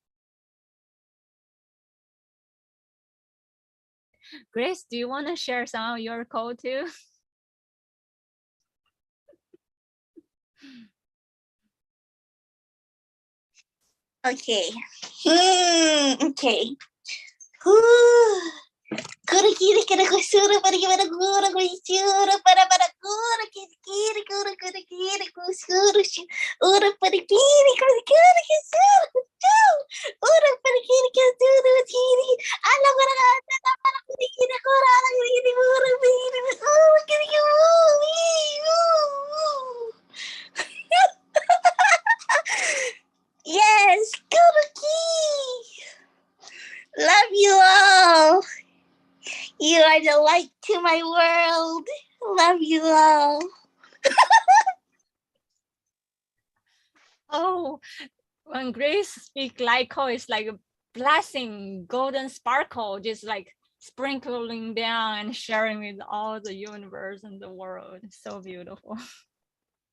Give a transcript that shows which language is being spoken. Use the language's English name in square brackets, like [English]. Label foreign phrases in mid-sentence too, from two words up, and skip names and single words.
[English] Grace, do you want to share some of your code too? Okay. Okay. Guru kiri kira kusura para kira guru kusura para guru kiri guru kiri kusura ura para kiri kusura ura para kiri kusura kiri ala para kata para kiri guru ala kiri guru kiri yes, guru kiri. Love you all. You are the light to my world. Love you all. Oh, when Grace speak Lyco, it's like a blessing, golden sparkle, just like sprinkling down and sharing with all the universe and the world.